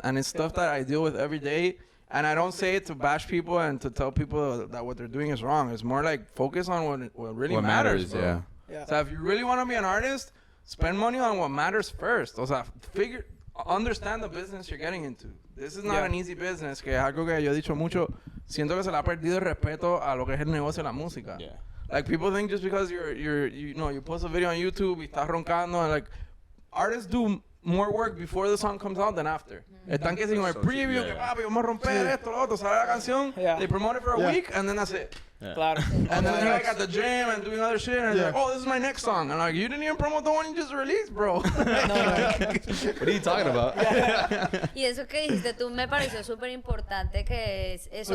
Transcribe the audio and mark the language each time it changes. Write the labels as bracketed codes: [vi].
[en] And it's stuff that I deal with every day. And I don't say it to bash people and to tell people that what they're doing is wrong. It's more like focus on what really What matters, bro. yeah. Yeah. So if you really want to be an artist, spend money on what matters first. [es] O sea, [en] understand the business you're getting into. This is not Yeah. an easy business, [es] que es algo que yo he dicho mucho. Siento que se le ha perdido el respeto a lo que es el negocio de la música. [en] Yeah. Like people think just because you post a video on YouTube [es] y estás roncando, [en] and like artists do more work before the song comes out than after. [es] Están que sin el preview, que papi, vamos a romper esto, lo otro, sale la canción, [en] Yeah. they promote it for a week, and then that's it. [es] Claro. [en] And then they're like at the gym and doing other shit, and they're like, Yeah. oh, this is my next song. And like, you didn't even promote the one you just released, bro. What are you talking about? [es] Y eso que dijiste tú me pareció súper importante, que es eso